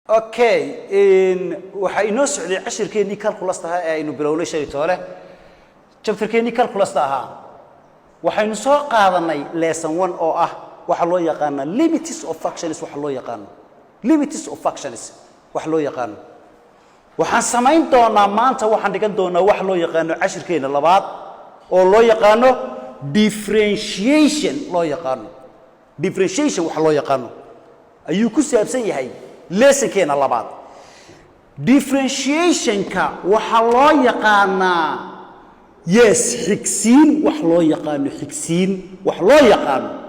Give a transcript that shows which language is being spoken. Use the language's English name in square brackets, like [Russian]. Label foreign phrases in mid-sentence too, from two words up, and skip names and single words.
[Somali] Okay, waxay noo socday cashirkeennii calculus tahay ee aynu bilownay shalay toole chapterkeennii calculus tahay waxaynu soo qaadanay lesson 1 oo ah waxa loo yaqaan [English] limits of functions [Somali] waxa loo yaqaan [English] limits of functions [Somali] waxa loo yaqaan waxaan samayn doonaa maanta waxaan dhigan doonaa waxa loo yaqaan cashirkeena labaad oo loo yaqaan differentiation loo yaqaan differentiation waxa loo yaqaan ayuu ku saabsan yahay lesson keena labaad differentiation ka waxa loo yaqaanaa yes xigsiin wax loo yaqaan xigsiin wax loo yaqaan